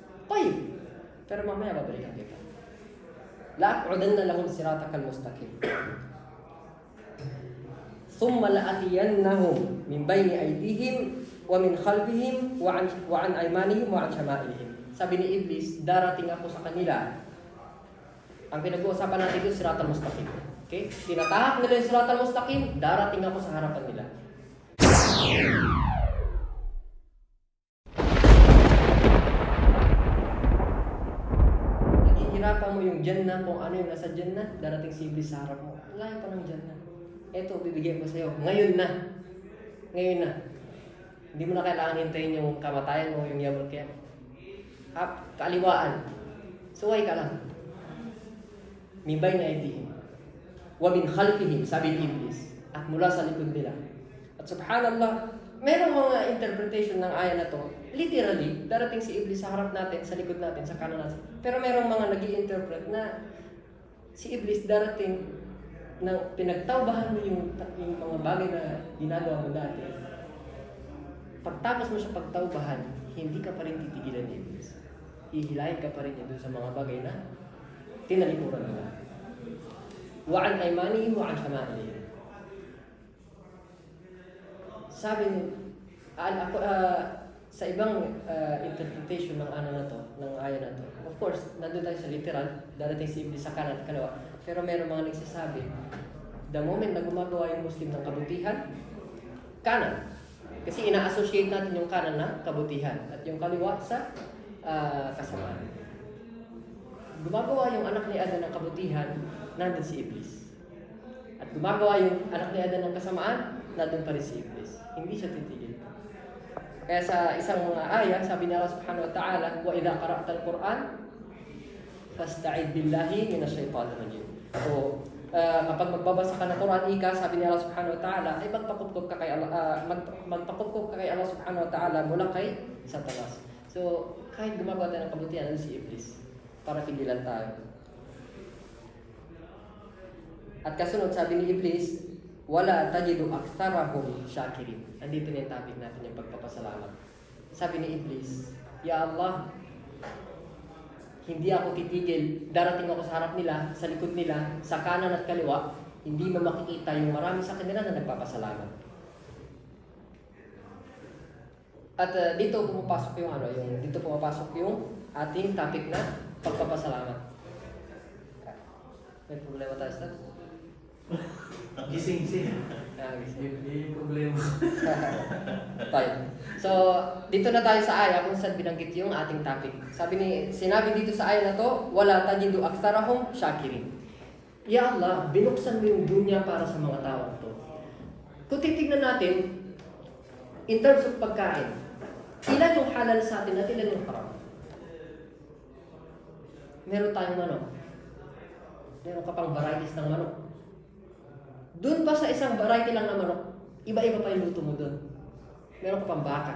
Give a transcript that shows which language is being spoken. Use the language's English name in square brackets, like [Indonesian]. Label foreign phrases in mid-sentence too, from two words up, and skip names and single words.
[Filipino] Tayyib. Pero mamaya babalikan kita. [Arabic] لأقعدن لهم صراطك المستقيم. ثم لآتينهم من بين أيديهم ومن خلفهم وعن أيمانهم وعن شمائلهم. [Filipino] Sabi ni Iblis, darating ako sa kanila. Ang pinag-uusapan natin ito, [Arabic] الصراط المستقيم. [Filipino] Okay? Tinatahak nila yung [Arabic] الصراط المستقيم, [Filipino] darating ako sa harapan nila. Naghihirapan mo yung Jannah, kung ano yung nasa Jannah, darating si Iblis sa harap mo. Layo pa ng Jannah. Eto, bibigyan ko sa'yo. Ngayon na. Ngayon na. Hindi mo na kailangan hintayin yung kamatayan mo, yung yabal kaya. Kaaliwaan. Suway ka lang. [Arabic] من بين أيديهم ومن خلفهم, [Filipino] sabi ni Iblis, at mula sa likod nila. At subhanallah, merong mga interpretation ng aya na to. Literally, darating si Iblis sa harap natin, sa likod natin, sa kanan natin. Pero merong mga nag-i-interpret na si Iblis darating na pinagtawbahan mo yung mga bagay na ginagawa mo dati. Pagtapos mo siya pagtawbahan, hindi ka pa rin titigilan ni Iblis. Ihilahin ka pa rin niya doon sa mga bagay na tinalikuran nila. [Arabic] وعن أيمانهم وعن شمائلهم. [Filipino] Sabi ni sa ibang interpretation ng ano na to, ng aya na to. [English] Of course, [Filipino] nandun tayo sa literal, darating si Iblis sa kanan at kaliwa. Pero meron mga nagsasabi, [English] the moment [Filipino] na gumagawa yung Muslim ng kabutihan, kanan. Kasi ina-associate natin yung kanan na kabutihan at yung kaliwa sa kasamaan. Gumagawa yung anak ni Adan ng kabutihan, nandun si Iblis. At gumagawa yung anak ni Adan ng kasamaan, nandun pa rin si Iblis. Hindi siya titigil. Kaya sa isang mga aya, sabi ni Allah [Arabic] سبحانه وتعالى, وإذا قرأت القرآن فاستعذ بالله من الشيطان الرجيم. [Filipino] So, kapag magbabasa ka ng Quran, sabi ni Allah [Arabic] سبحانه وتعالى, [Filipino] ay magpakupkop ka kay Allah, magpakupkop ka kay Allah [Arabic] سبحانه وتعالى [Filipino] mula kay Satanas. So, kahit gumagawa tayo ng kabutihan, ano si Iblis? Para pigilan tayo. At kasunod, sabi ni Iblis, [Arabic] ولا تجد أكثرهم شاكرين. [Filipino] Andito na yung topic natin, yung pagpapasalamat. Sabi ni Iblis, [Arabic] يا الله, [Filipino] hindi ako titigil, darating ako sa harap nila, sa likod nila, sa kanan at kaliwa, hindi mo makikita yung marami sa kanila na nagpapasalamat. At dito pumapasok yung ating topic na pagpapasalamat. May problema tayo sa gising siya. Gising. Hindi problema. Tayo. So, dito na tayo sa aya kung saan binanggit yung ating topic. Sinabi dito sa aya na to, [Arabic] ولا تجد أكثرهم شاكرين. يا الله, [Filipino] binuksan mo yung dunya para sa mga tao to. Kung titignan natin, [English] in terms of [Filipino] pagkain, ilan yung halal sa atin at ilan yung haram? Meron tayong manok. Meron ka pang varieties ng manok. Doon pa sa isang variety lang ng manok, iba-iba pa yung luto mo doon. Meron ka pang baka.